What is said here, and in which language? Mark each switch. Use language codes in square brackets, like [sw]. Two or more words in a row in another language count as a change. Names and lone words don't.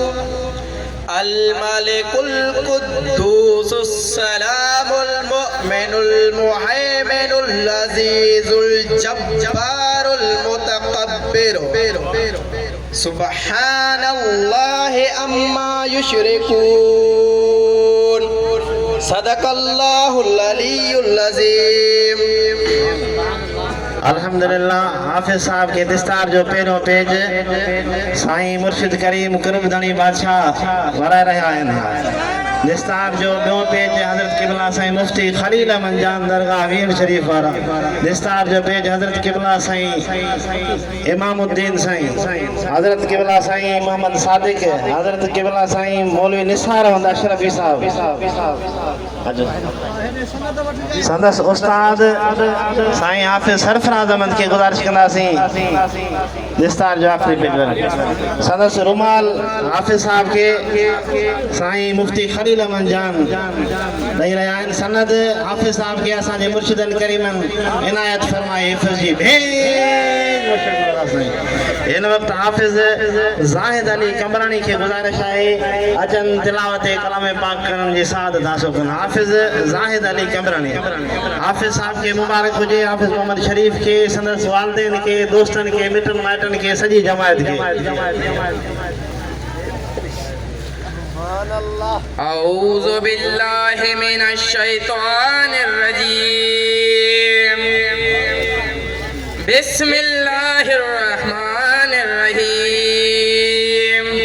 [ar] الملك القدوس السلام المؤمن المهيمن العزيز الجبار المتكبر سبحان الله أما يشركون صدق الله العلي العظيم [sd] अल्हम्दुलिल्लाह हाफिज साहब के दस्तार जो पहिरों पेज साईं मुर्शिद करीम कुर्बदानी बादशाह वराए रहा आहिनि। दस्तार जो ॿियो पेज हज़रत क़िबला साईं मुफ्ती खलील अहमद जान दरगाह वीर शरीफ वारा। दस्तार जो पेज हज़रत क़िबला साईं इमामुद्दीन साईं, हज़रत क़िबला साईं मोहम्मद सादिक, हज़रत क़िबला साईं मौलवी निसार अहमद अशरफी साहब। संदस उस्ताद साईं हाफिज सरफराज अहमद के गुजारिश कंदासीं दस्तार जो आखिरी पेज। संदस रुमाल हाफिज साहब के साईं मुफ्ती खलील अहमद जान ॾेई रहिया आहिनि। सनद हाफिज साहब के असांजे मुर्शिदन करीमन इनायत फरमाए हिफ़्ज़ जी इन वक्त हाफिज ज़ाहिद अली कमरानी के गुजारिश है अचन तिलावत कलाम पाक करन जी सादत हासिल कन। हाफिज ज़ाहिद अली कमरानी हाफिज साहब के मुबारक हुजे। हाफिज मोहम्मद शरीफ के संदस वालदेन के दोस्तन के मिटन माइटन के सजी जमायत के। [ar] أعوذ بالله من الشيطان الرجيم. بسم الله الرحمن الرحيم.